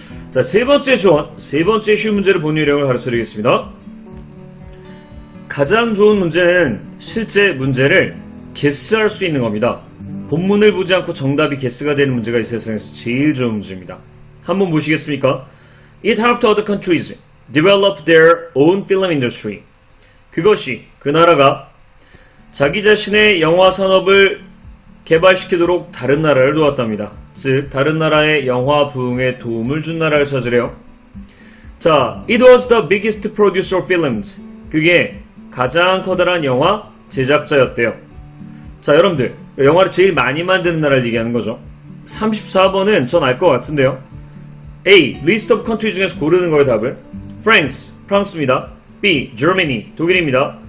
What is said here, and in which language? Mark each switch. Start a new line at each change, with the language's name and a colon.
Korean: 자, 세 번째 조언, 세 번째 쉬운 문제를 본 요령을 가르쳐 드리겠습니다. 가장 좋은 문제는 실제 문제를 게스할 수 있는 겁니다. 본문을 보지 않고 정답이 게스가 되는 문제가 이 세상에서 제일 좋은 문제입니다. 한번 보시겠습니까?
English: It helped other countries develop their own film industry.
Korean: 그것이 그 나라가 자기 자신의 영화 산업을 개발시키도록 다른 나라를 도왔답니다. 즉 다른 나라의 영화 부흥에 도움을 준 나라를 찾으래요.
English: 자, it was the biggest producer of films.
Korean: 그게 가장 커다란 영화 제작자였대요. 자, 여러분들 영화를 제일 많이 만드는 나라를 얘기하는 거죠. 34번은 전 알 것 같은데요. A. List of country 중에서 고르는 거예요. 답을 France, 프랑스입니다. B. Germany, 독일입니다.